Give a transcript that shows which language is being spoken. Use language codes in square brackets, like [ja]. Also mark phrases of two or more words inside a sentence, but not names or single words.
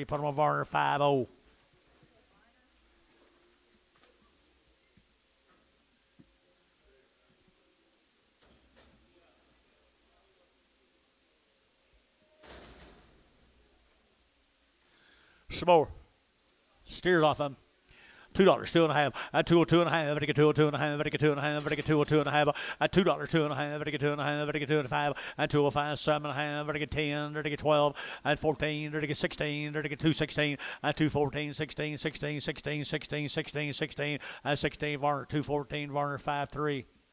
[en] Put them on Varner 5-0. Some more. Steers off them. $2, 2.5. At 202.5. At 202.5. At 202.5. At 202.5. At $2, 2.5. At 202.5. At 205. At 205. 7.5. At 10. At 12. At 14. At 16. At 216. At 214. 16. 16. 16. 16. 16. 16. At 16. Varner 214. Varner 5-3.